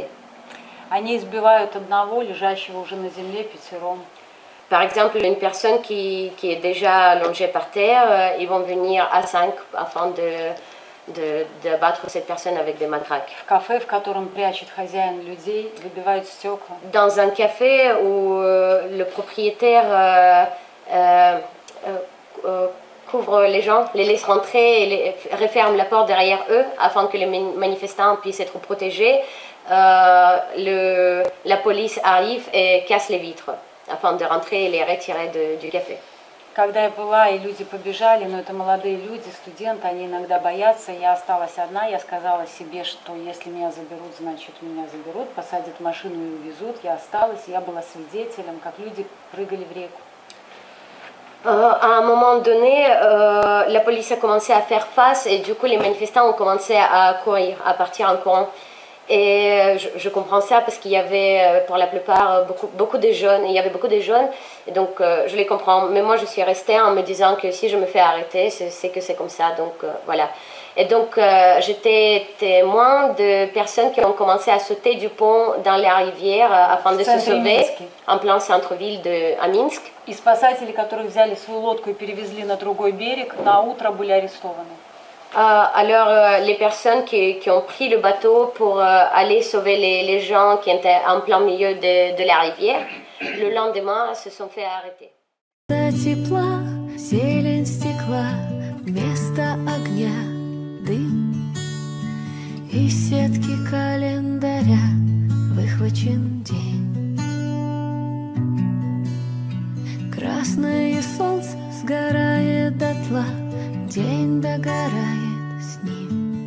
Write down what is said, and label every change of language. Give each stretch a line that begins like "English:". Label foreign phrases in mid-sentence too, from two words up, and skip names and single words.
Russian: Они избивают одного, лежащего уже на земле, пятером.
French: Par exemple, une personne qui est déjà allongée par terre, ils vont venir à 5 afin d'abattre cette personne avec des matraques.
Russian: В кафе, в котором прячет хозяин людей, выбивают стекла.
French: Dans un café où le propriétaire couvre les gens, les laisse rentrer et referme la porte derrière eux afin que les manifestants puissent être protégés, la police arrive et casse les vitres afin de rentrer et les retirer du café.
Russian: Когда я была, и люди побежали, но это молодые люди, студенты, они иногда боятся. Я осталась одна, я сказала себе, что если меня заберут, значит меня заберут, посадят в машину и увезут. Я осталась, я была свидетелем, как люди прыгали в реку.
French: À un moment donné, la police a commencé à faire face et du coup les manifestants ont commencé à courir, à partir en courant. Et je comprends ça parce qu'il y avait pour la plupart beaucoup de jeunes, il y avait beaucoup de jeunes, et donc je les comprends. Mais moi je suis restée en me disant que si je me fais arrêter, c'est que c'est comme ça, donc voilà. Et donc j'étais témoin de personnes qui ont commencé à sauter du pont dans la rivière afin de se sauver en plein centre-ville à Minsk.
Russian: И спасатели, которые взяли свою лодку и перевезли на другой берег, на утро были арестованы.
French: Alors les personnes qui ont pris le bateau pour aller sauver les gens qui étaient en plein milieu de la rivière, le lendemain se sont fait arrêter.
Russian: тепла, зелень стекла, вместо огня дым. Из сетки календаря выхвачен день. Красное солнце сгорает дотла, день догорает с ним.